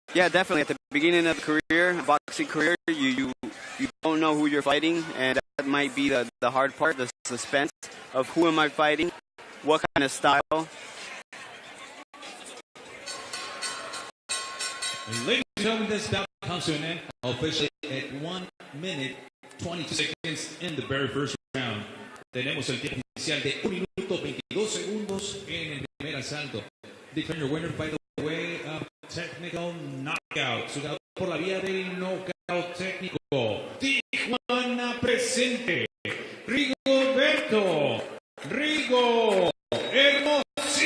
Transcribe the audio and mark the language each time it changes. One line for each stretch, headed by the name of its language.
English: Yeah, definitely. At the beginning of the career, boxing career, you don't know who you're fighting, and that might be the hard part, the suspense of who am I fighting, what kind of style. Ladies and gentlemen, this bout comes to an end officially at 1 minute 22 seconds in the very first round.
Spanish: Tenemos el tiempo inicial de 1 minuto 22 segundos en el primer asalto.
English: Declaring your winner by the way of technical knockout.
Spanish: Su ganador por la vía del knockout técnico. Tijuana presente. Rigoberto Rigo Hermosillo.